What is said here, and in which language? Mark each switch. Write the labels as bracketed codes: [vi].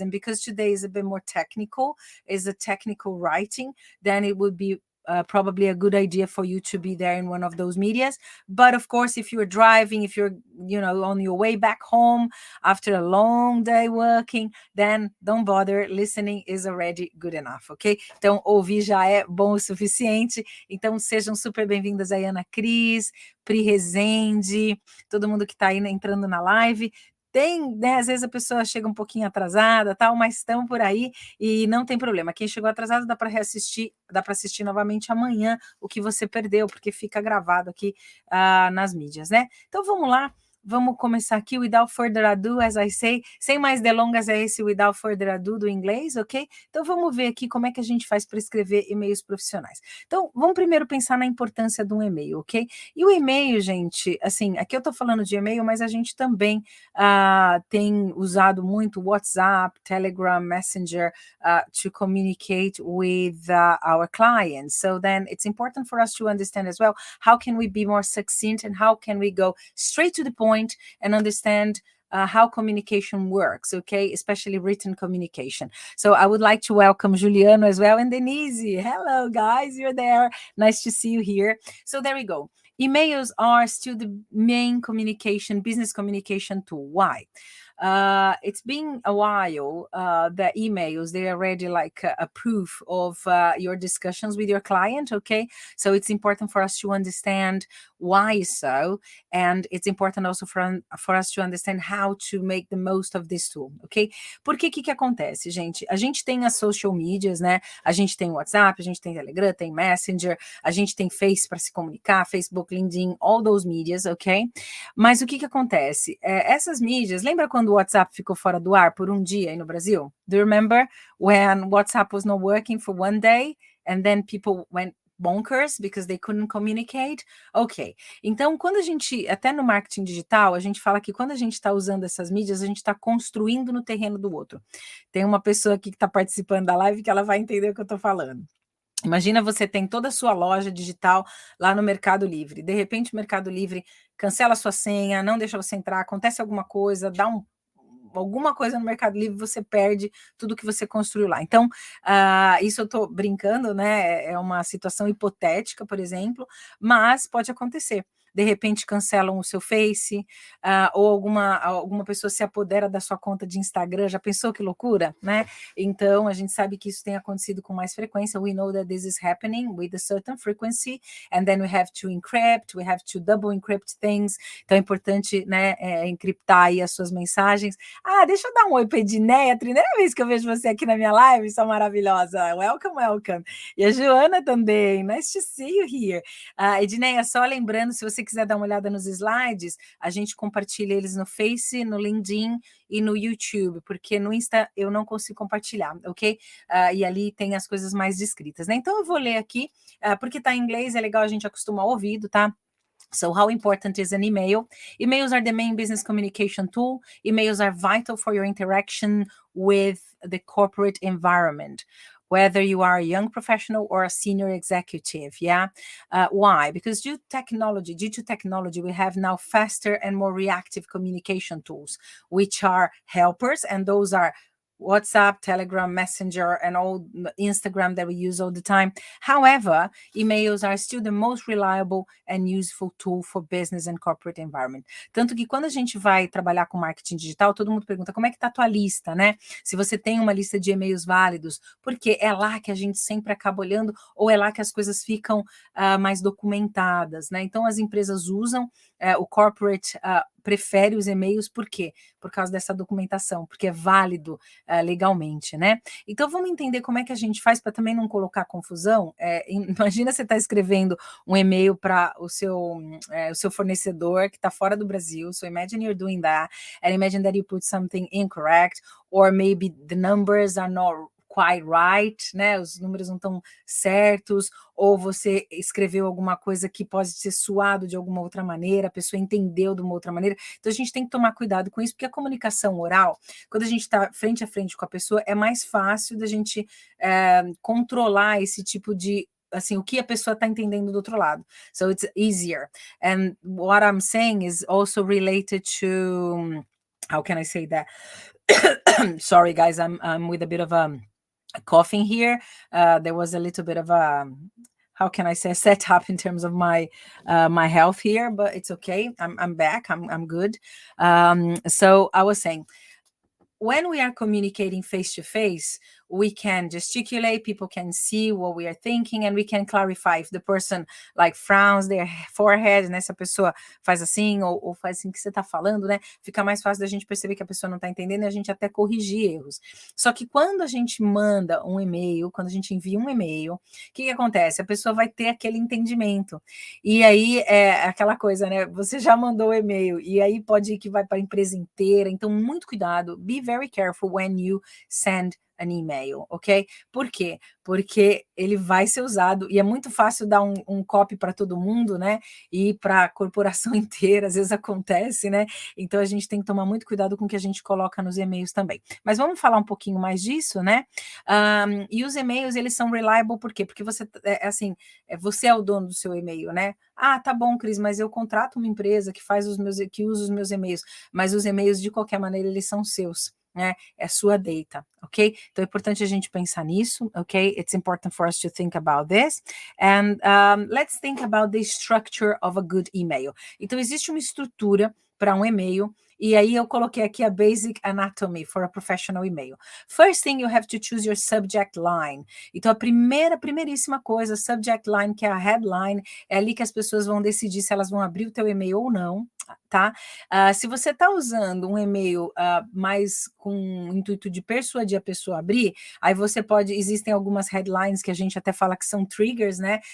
[en] And because today is a bit more technical, is a technical writing, then it would be probably a good idea for you to be there in one of those medias. But of course, if you're driving, if you're, on your way back home after a long day working, then don't bother. Listening is already good enough, ok? [pt] Então, ouvir já é bom o suficiente. Então, sejam super bem-vindas aí, Ana Cris, Pri Rezende, todo mundo que está aí entrando na live. Tem, né, às vezes a pessoa chega um pouquinho atrasada, tal, mas estão por aí e não tem problema. Quem chegou atrasado dá para reassistir, dá para assistir novamente amanhã o que você perdeu, porque fica gravado aqui nas mídias, né? Então vamos lá. vamos começar aqui, [en] without further ado, as I say, [pt] sem mais delongas, é esse [en] without further ado [pt] do inglês, ok? Então vamos ver aqui como é que a gente faz para escrever e-mails profissionais. Então, vamos primeiro pensar na importância de um e-mail, ok? E o e-mail, gente, assim, aqui eu tô falando de e-mail, mas a gente também tem usado muito WhatsApp, Telegram, Messenger [en] to communicate with our clients. So then it's important for us to understand as well, how can we be more succinct and how can we go straight to the point and understand how communication works, okay? Especially written communication. So I would like to welcome Juliano as well and Denise. Hello, guys, you're there. Nice to see you here. So there we go. Emails are still the main communication, business communication tool. Why? It's been a while that emails, they're already like a proof of your discussions with your client, okay? So it's important for us to understand why so, and it's important also for us to understand how to make the most of this tool, ok? [pt] Porque que acontece, gente? A gente tem as social medias, né? A gente tem WhatsApp, a gente tem Telegram, tem Messenger, a gente tem Face para se comunicar, Facebook, LinkedIn, [en] all those medias, [pt] ok? Mas o que acontece? Essas mídias, lembra quando o WhatsApp ficou fora do ar por um dia aí no Brasil? [en] Do you remember when WhatsApp was not working for one day and then people went bonkers because they couldn't communicate? Ok. [pt] Então, quando a gente, até no marketing digital, a gente fala que quando a gente está usando essas mídias, a gente está construindo no terreno do outro. Tem uma pessoa aqui que está participando da live que ela vai entender o que eu estou falando. Imagina você tem toda a sua loja digital lá no Mercado Livre. De repente, o Mercado Livre cancela a sua senha, não deixa você entrar, acontece alguma coisa, dá alguma coisa no Mercado Livre, você perde tudo que você construiu lá. Então, isso eu estou brincando, né? É uma situação hipotética, por exemplo, mas pode acontecer. De repente cancelam o seu Face, ou alguma pessoa se apodera da sua conta de Instagram. Já pensou que loucura, né? Então, a gente sabe que isso tem acontecido com mais frequência. [en] We know that this is happening with a certain frequency, and then we have to encrypt, we have to double encrypt things. [pt] Então, é importante, né, encriptar aí as suas mensagens. Deixa eu dar um oi para Edneia, primeira vez que eu vejo você aqui na minha live, sua maravilhosa. [en] Welcome, welcome. [pt] E a Joana também, [en] nice to see you here. [pt] Edneia, só lembrando, se você quiser dar uma olhada nos slides, a gente compartilha eles no Face, no LinkedIn e no YouTube, porque no Insta eu não consigo compartilhar, ok? E ali tem as coisas mais descritas, né? Então eu vou ler aqui, porque tá em inglês, é legal a gente acostumar o ouvido, tá? [en] So how important is an email? Emails are the main business communication tool. Emails are vital for your interaction with the corporate environment, whether you are a young professional or a senior executive, yeah? Why? Because due to technology, we have now faster and more reactive communication tools, which are helpers, and those are WhatsApp, Telegram, Messenger, and all Instagram that we use all the time. However, emails are still the most reliable and useful tool for business and corporate environment. [pt] Tanto que quando a gente vai trabalhar com marketing digital, todo mundo pergunta como é que tá a tua lista, né? Se você tem uma lista de e-mails válidos, porque é lá que a gente sempre acaba olhando, ou é lá que as coisas ficam mais documentadas, né? Então, as empresas usam, o corporate prefere os e-mails, por quê? Por causa dessa documentação, porque é válido legalmente, né? Então vamos entender como é que a gente faz para também não colocar confusão. Imagina você está escrevendo um e-mail para o seu fornecedor que está fora do Brasil. [en] So imagine you're doing that, and imagine that you put something incorrect, or maybe the numbers are not quite right, né? [pt] Os números não estão certos, ou você escreveu alguma coisa que pode ser suado de alguma outra maneira, a pessoa entendeu de uma outra maneira. Então a gente tem que tomar cuidado com isso, porque a comunicação oral, quando a gente está frente a frente com a pessoa, é mais fácil da gente controlar esse tipo de, assim, o que a pessoa está entendendo do outro lado. [en] So it's easier. And what I'm saying is also related to, how can I say that? Sorry, guys, I'm with a bit of a coughing here. There was a little bit of a, how can I say, setup in terms of my health here, but it's okay. I'm back. I'm good. So I was saying, when we are communicating face to face, we can gesticulate, people can see what we are thinking, and we can clarify if the person like frowns their forehead, né? [pt] Se a pessoa faz assim ou faz assim que você está falando, né? Fica mais fácil da gente perceber que a pessoa não está entendendo e a gente até corrigir erros. Só que quando a gente manda um e-mail, quando a gente envia um e-mail, o que acontece? A pessoa vai ter aquele entendimento. E aí é aquela coisa, né? Você já mandou o e-mail e aí pode ir que vai para a empresa inteira. Então, muito cuidado. [en] Be very careful when you send an email, ok? [pt] Por quê? Porque ele vai ser usado e é muito fácil dar um copy para todo mundo, né? E para a corporação inteira, às vezes acontece, né? Então a gente tem que tomar muito cuidado com o que a gente coloca nos e-mails também. Mas vamos falar um pouquinho mais disso, né? E os e-mails, eles são reliable por quê? Porque você, assim, você é o dono do seu e-mail, né? Ah, tá bom, Cris, mas eu contrato uma empresa que que usa os meus e-mails, mas os e-mails, de qualquer maneira, eles são seus. Né? É sua data, ok? Então é importante a gente pensar nisso, ok? [en] It's important for us to think about this. And let's think about the structure of a good email. [pt] Então existe uma estrutura para um e-mail, e aí eu coloquei aqui [en] a basic anatomy for a professional email. First thing, you have to choose your subject line. [pt] Então a primeiríssima coisa, subject line, que é a headline, é ali que as pessoas vão decidir se elas vão abrir o teu e-mail ou não, tá? Se você está usando um e-mail mais com o intuito de persuadir a pessoa a abrir, aí você pode, existem algumas headlines que a gente até fala que são triggers, né?